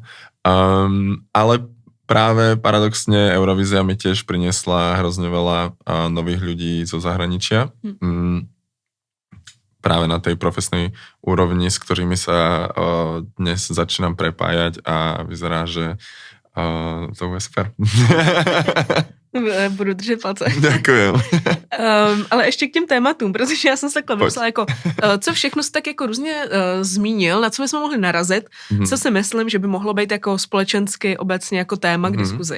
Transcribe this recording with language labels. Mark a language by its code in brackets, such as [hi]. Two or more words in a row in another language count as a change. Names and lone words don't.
[sk] Ale práve paradoxne Eurovízia mi tiež priniesla hrozne veľa nových ľudí zo zahraničia. Práve na tej profesnej úrovni, s ktorými sa dnes začínam prepájať a vyzerá, že to bude super. [cs] Budu držet palce. [sk] Ďakujem. [cs] Ale ještě k těm tématům, protože já jsem se takhle vymyslela, jako, co všechno jsi tak jako různě zmínil, na co bychom mohli narazit, co si myslím, že by mohlo být jako společensky obecně jako téma k diskuzi.